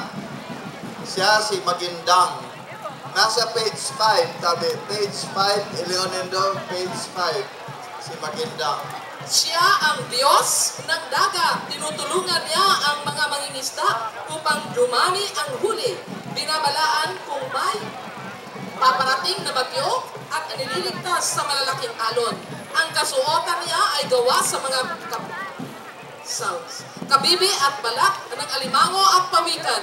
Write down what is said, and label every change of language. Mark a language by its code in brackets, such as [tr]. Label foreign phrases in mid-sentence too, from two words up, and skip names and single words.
[tl] Siya si Magindang. Nasa page 5, tabi. Page 5, Leonindo, page 5. Si Magindang. Siya ang Diyos ng dagat. Tinutulungan niya ang mga mangingisda upang dumami ang huli. Binabalaan kung may paparating na bagyo at nililigtas sa malalaking alon. Ang kasuotan niya ay gawa sa mga kabibi at balat ng alimango at pawikan.